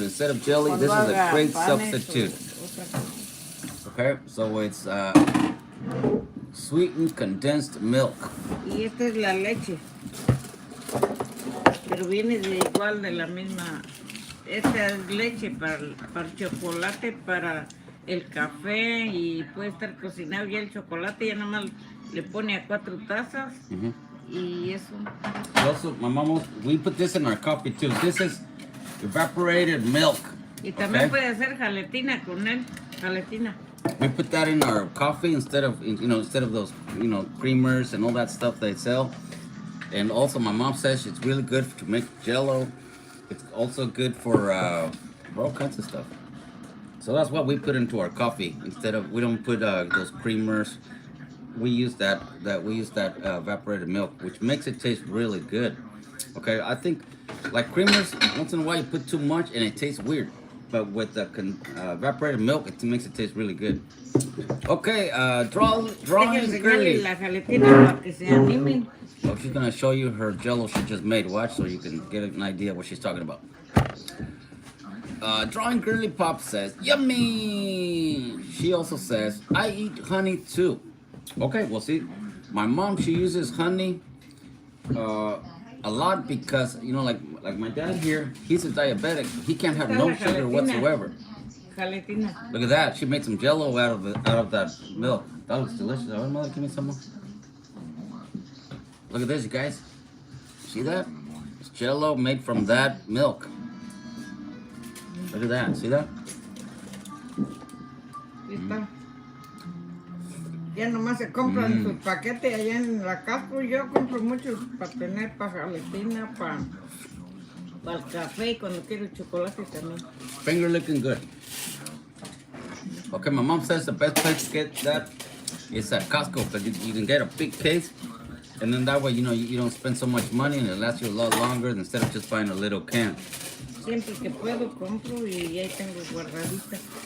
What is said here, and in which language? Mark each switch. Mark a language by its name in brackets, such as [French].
[English] Instead of jelly, this is a great substitute. Okay, so it's sweetened condensed milk. [Spanish] Y esta es la leche, pero viene de igual de la misma. Esta es leche para el chocolate, para el café, y puede estar cocinado ya el chocolate, ya nada más le pone a 4 tazas. Y eso. [English] Also, my mom, we put this in our coffee too. This is evaporated milk. [Spanish] Y también puede hacer jaletina con él, jaletina. [English] We put that in our coffee instead of those creamers and all that stuff they sell. And also, my mom says it's really good to make Jello. It's also good for all kinds of stuff. So that's what we put into our coffee. We don't put those creamers. We use that evaporated milk, which makes it taste really good. Okay, I think like creamers, once in a while you put too much and it tastes weird. but with the evaporated milk, it makes it taste really good. Okay, drawing [Spanish] Déjenme enseñarle [English] girly. [Spanish] la jaletina para que se animen. [English] Oh, she's gonna show you her jello she just made. Watch so you can get an idea of what she's talking about. Drawing Girly Pop says, yummy! She also says, I eat honey too. Okay, well see, my mom, she uses honey a lot because, you know, like my dad here, he's a diabetic. He can't have no sugar whatsoever. [Spanish] Jaletina. [English] Look at that. She made some jello out of that milk. That looks delicious. All right, mother, give me some more. Look at this, you guys. See that? It's jello made from that milk. Look at that. See that? [Spanish] Ahí está. Ya nomás se compran su paquete allá en la Castro. Yo compro muchos para tener para jaletina, para el café y cuando quiero chocolate también. [English] Finger looking good. Okay, my mom says the best place to get that is at Costco because you can get a big case, and then that way, you know, you don't spend so much money and it lasts you a lot longer instead of just buying a little can. [Spanish] Siempre que puedo compro y ahí tengo guardadita.